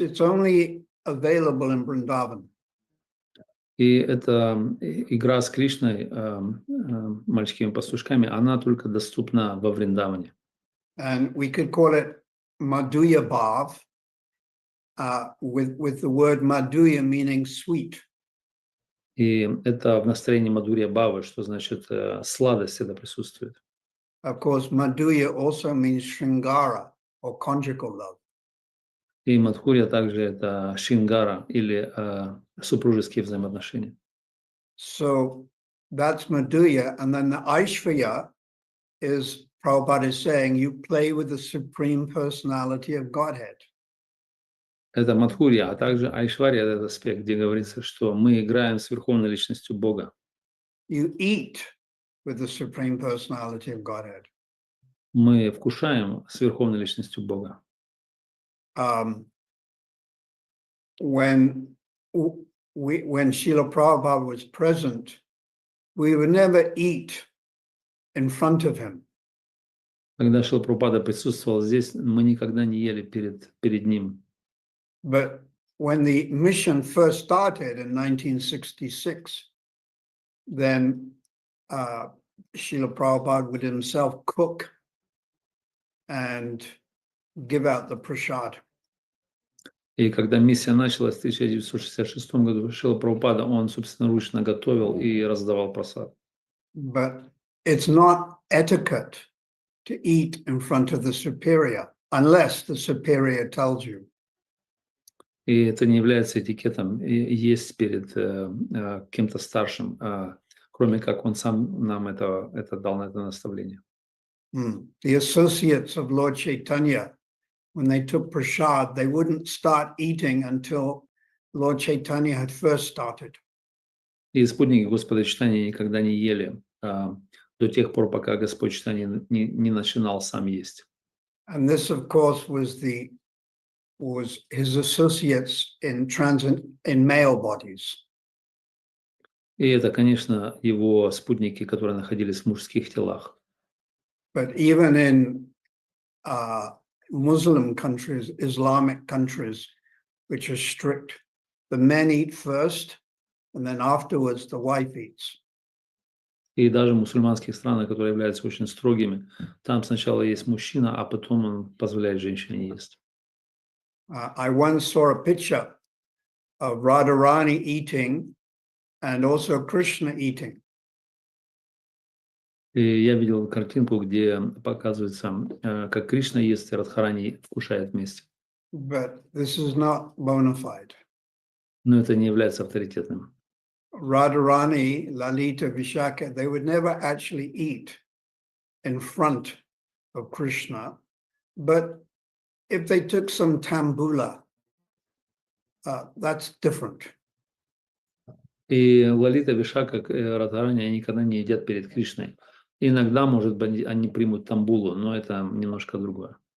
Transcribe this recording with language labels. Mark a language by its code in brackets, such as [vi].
[en] It's only available in Vrindavan. [ru] И эта игра с Кришной, мальчиками-пастушками, она только доступна во Вриндаване. [en] And we could call it Madhurya Bhav, with the word Madhurya meaning sweet. [ru] И это в настроении Мадхурья Бхавы, что значит сладость это присутствует. [en] Of course, Madhurya also means Shringara or conjugal love. [ru] И Мадхурья также это шингара или супружеские взаимоотношения. [en] So that's Madhurya. And then the Aishvarya is, Prabhupada is saying, you play with the Supreme Personality of Godhead. [ru] Это Мадхурья, а также Айшварья, этот аспект, где говорится, что мы играем с Верховной Личностью Бога. [en] You eat with the Supreme Personality of Godhead. [ru] Мы вкушаем с Верховной Личностью Бога. [en] When Srila Prabhupada was present, we would never eat in front of him. [ru] Когда Шрила Прабхупада присутствовал здесь, мы никогда не ели перед ним. [en] But when the mission first started in 1966, then Srila Prabhupada would himself cook and give out the prasad. [ru] И когда миссия началась в 1966 году, Шрила Прабхупада, он собственноручно готовил и раздавал просад. [en] But it's not etiquette to eat in front of the superior, unless the superior tells you. [ru] И это не является этикетом есть перед кем-то старшим, кроме как он сам нам это дал на это наставление. [en] The associates of Lord Chaitanya, when they took prasad, they wouldn't start eating until Lord Chaitanya had first started. [ru] И спутники Господа Чайтаньи никогда не ели до тех пор, пока Господь Чайтанья не начинал сам есть. [en] And this, of course, was his associates in male bodies. [ru] И это, конечно, его спутники, которые находились в мужских телах. [en] But even in Muslim countries, Islamic countries, which are strict, the men eat first, and then afterwards the wife eats. [ru] И даже в мусульманских странах, которые являются очень строгими, там сначала есть мужчина, а потом он позволяет женщине есть. [en] I once saw a picture of Radharani eating and also Krishna eating. [ru] И я видел картинку, где показывается, как Кришна ест и Радхарани вкушает вместе. [en] But this is not bona fide. [ru] Но это не является авторитетным. [en] Radharani, Lalita, Vishaka, they would never actually eat in front of Krishna. But if they took some tambula, that's different. [ru] И Лалита, Вишака, Радхарани, они никогда не едят перед Кришной. Иногда, может быть, они примут тамбулу, но это немножко другое.